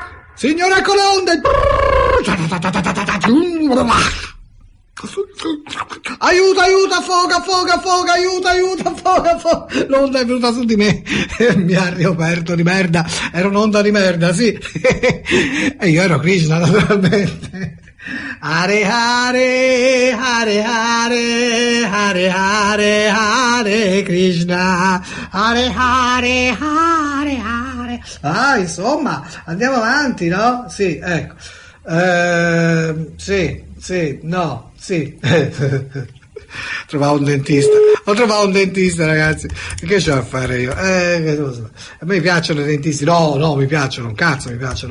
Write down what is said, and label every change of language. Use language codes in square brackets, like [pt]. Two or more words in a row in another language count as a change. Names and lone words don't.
[it] Signora Colonde! Aiuto, affoga, aiuto. L'onda è venuta su di me e mi ha ricoperto di merda. Era un'onda di merda, sì. E io ero Krishna, naturalmente. [sa] Hare Hare, Hare Hare, Hare Hare, Hare Krishna, Hare Hare, Hare Hare. [it] Ah, insomma, andiamo avanti, no? Sì, ecco. Sì, no, sì. Ho trovato un dentista, ragazzi. Che c'ho a fare io? A me piacciono i dentisti. No, mi piacciono, un cazzo mi piacciono.